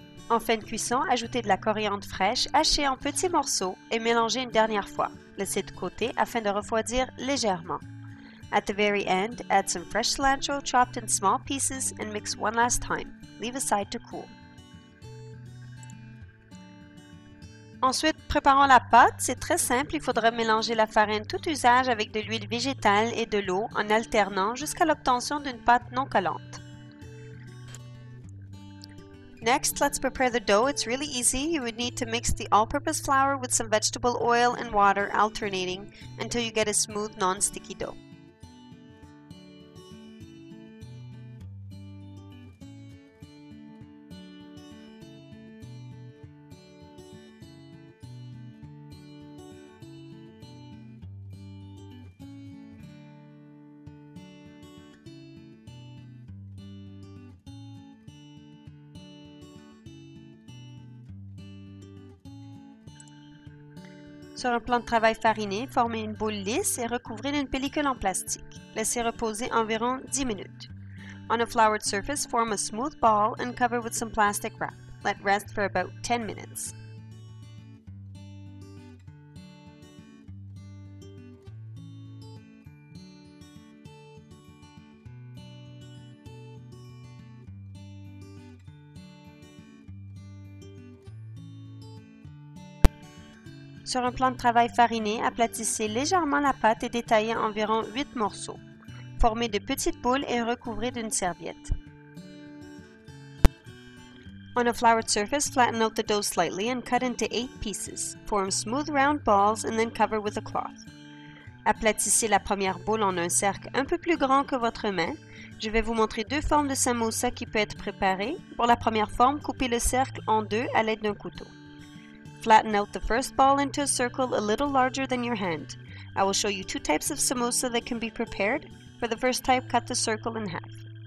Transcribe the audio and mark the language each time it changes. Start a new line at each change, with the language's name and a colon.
French: En fin de cuisson, ajoutez de la coriandre fraîche hachée en petits morceaux et mélangez une dernière fois. Laissez de côté afin de refroidir légèrement.
English: At the very end, add some fresh cilantro chopped in small pieces and mix one last time. Leave aside to cool.
French: Ensuite, préparons la pâte. C'est très simple, il faudra mélanger la farine tout usage avec de l'huile végétale et de l'eau en alternant jusqu'à l'obtention d'une pâte non collante.
English: Next, let's prepare the dough. It's really easy. You would need to mix the all-purpose flour with some vegetable oil and water, alternating until you get a smooth, non-sticky dough.
French: Sur un plan de travail fariné, formez une boule lisse et recouvrez d'une pellicule en plastique. Laissez reposer environ 10 minutes.
English: On a floured surface, form a smooth ball and cover with some plastic wrap. Let rest for about 10 minutes.
French: Sur un plan de travail fariné, aplatissez légèrement la pâte et détaillez environ 8 morceaux. Formez de petites boules et recouvrez d'une serviette.
English: On a floured surface, flatten out the dough slightly and cut into 8 pieces. Form smooth round balls and then cover with a cloth.
French: Aplatissez la première boule en un cercle un peu plus grand que votre main. Je vais vous montrer 2 formes de samosa qui peuvent être préparées. Pour la première forme, coupez le cercle en 2 à l'aide d'un couteau.
English: Flatten out the first ball into a circle a little larger than your hand. I will show you 2 types of samosa that can be prepared. For the first type, cut the circle in half.